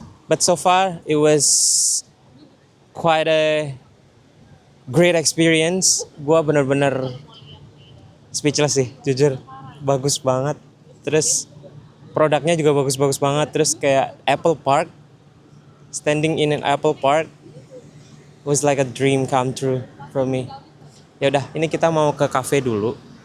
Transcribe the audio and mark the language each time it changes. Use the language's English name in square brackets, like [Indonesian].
[English] But so far it was quite a great experience. [Indonesian] Gue bener-bener speechless sih, jujur, bagus banget. Terus produknya juga bagus-bagus banget. Terus kayak [English] Apple Park, standing in an Apple Park was like a dream come true for me. [Indonesian] Ya udah, ini kita mau ke cafe dulu.